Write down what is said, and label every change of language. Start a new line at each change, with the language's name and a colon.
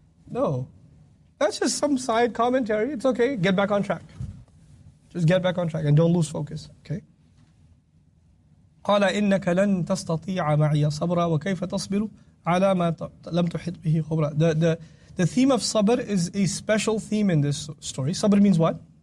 English: No. That's just some side commentary. It's okay. Get back on track. Just get back on track and don't lose focus. Okay?
Arabic: قال إنك لن تستطيع معي صبرا وكيف تصبر على ما لم تحط به خبرا.
English: The theme of sabr is a special theme in this story. Sabr means what?